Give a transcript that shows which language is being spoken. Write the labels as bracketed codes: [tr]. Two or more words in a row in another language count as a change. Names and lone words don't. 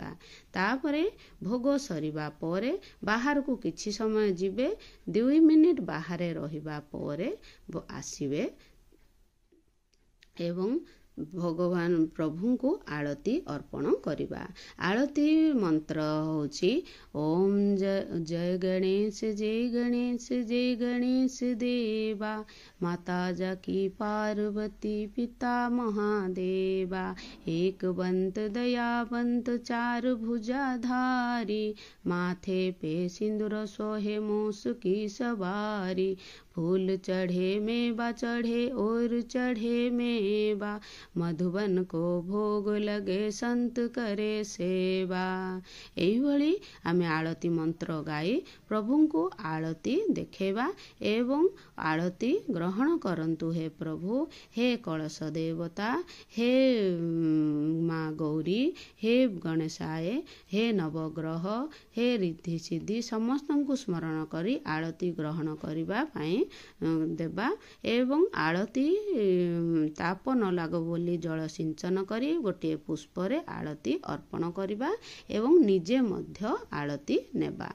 [or] ତାପରେ ଭୋଗ ସରିବା ପରେ ବାହାରକୁ କିଛି ସମୟ ଯିବେ, 2 ମିନିଟ୍ ବାହାରେ ରହିବା ପରେ ଆସିବେ ଏବଂ ଭଗବାନ ପ୍ରଭୁଙ୍କୁ ଆଳତି ଅର୍ପଣ କରିବା। ଆଳତି ମନ୍ତ୍ର ହେଉଛି [hi] ॐ जय गणेश जय गणेश देवा, माता जाकी पार्वती पिता महादेवा, एकवंत दयावंत चार भुजाधारी, माथे पे सिंदूर सोहे मूस की सवारी, फूल चढ़े मेवा चढ़े और चढ़े मेवा, मधुबन को भोग लगे संत करे सेवा। [or] एहिभଳି ଆମେ ଆଳତି ମନ୍ତ୍ର ଗାଇ ପ୍ରଭୁଙ୍କୁ ଆଳତି ଦେଖେଇବା ଏବଂ ଆଳତି ଗ୍ରହଣ କରନ୍ତୁ। ହେ ପ୍ରଭୁ, ହେ କଳସ ଦେବତା, ହେ ମା ଗୌରୀ, ହେ ଗଣେଶାୟ, ହେ ନବଗ୍ରହ, ହେ ରିଦ୍ଧି ସିଦ୍ଧି ସମସ୍ତଙ୍କୁ ସ୍ମରଣ କରି ଆଳତି ଗ୍ରହଣ କରିବା ପାଇଁ ଦେବା ଏବଂ ଆଳତି ତାପ ନ ଲାଗୁ ବୋଲି ଜଳ ସିଞ୍ଚନ କରି ଗୋଟିଏ ପୁଷ୍ପରେ ଆଳତି ଅର୍ପଣ କରିବା ଏବଂ ନିଜେ ମଧ୍ୟ ଆଳତି ନେବା।